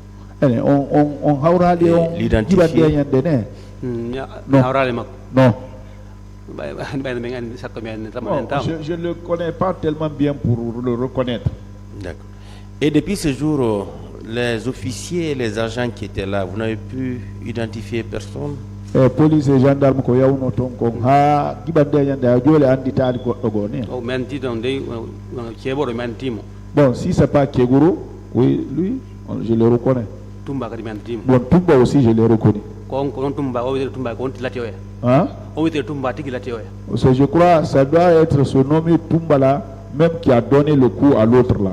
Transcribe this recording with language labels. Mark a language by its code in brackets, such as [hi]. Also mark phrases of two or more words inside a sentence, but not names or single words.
[fr] L'identifier? Non. Je ne le connais pas tellement bien pour le reconnaître. D'accord. Et depuis ce jour, les officiers et les agents qui étaient là, vous n'avez pu identifier personne? Police et gendarmes [ff] ko yawno ton ko ha gibande yande a jole anditaali goddo go ne. [fr] Bon, si c'est pas Keguru, oui, lui, je le reconnais. Bon, Tumba aussi, je le reconnais. Hein? Je crois ça doit être ce nommé Tumba là, même qui a donné le coup à l'autre là.